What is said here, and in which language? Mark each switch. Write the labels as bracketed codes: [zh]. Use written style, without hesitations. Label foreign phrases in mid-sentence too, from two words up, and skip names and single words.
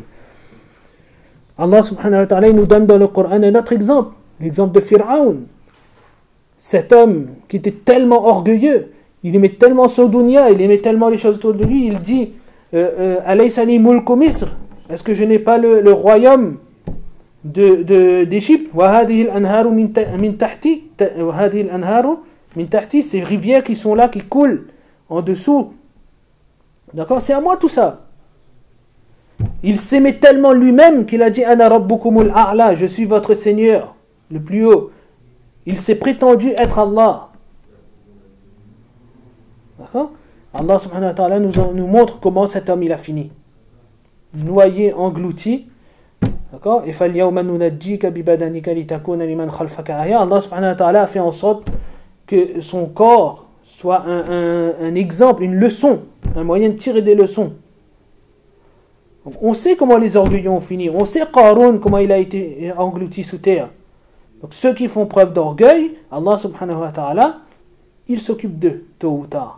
[fr] Allah [ar] سبحانه وتعالى [fr] nous donne dans le Coran un autre exemple, l'exemple de Fir'aun. Cet homme qui était tellement orgueilleux, il aimait tellement son dunya, il aimait tellement les choses autour de lui, il dit [ar] أليس لي ملك مصر, [fr] est-ce que je n'ai pas le royaume d'Égypte? [ar] وهذه الأنهار من تحتي، وهذه الأنهار من تحتي, [fr] ces rivières qui sont là, qui coulent en dessous. D'accord? C'est à moi tout ça. Il s'aimait tellement lui-même qu'il a dit [ar] أنا ربكم الأعلى, [fr] je suis votre Seigneur, le plus haut. Il s'est prétendu être Allah. D'accord? Allah [ar] سبحانه وتعالى [fr] nous montre comment cet homme il a fini. Noyé, englouti. D'accord? [ar] Et فَالْيَوْمَ نُنَجِّيكَ بِبَدَنِكَ لِتَكُونَ لِمَنْ خَلْفَكَ آيَةً. [fr] Allah [ar] سبحانه وتعالى [fr] a fait en sorte que son corps soit un exemple, une leçon, un moyen de tirer des leçons. Donc, on sait comment les orgueilleux ont fini. On sait Qarun, comment il a été englouti sous terre. Donc ceux qui font preuve d'orgueil, Allah [ar] سبحانه وتعالى, [fr] il s'occupe d'eux, tôt ou tard.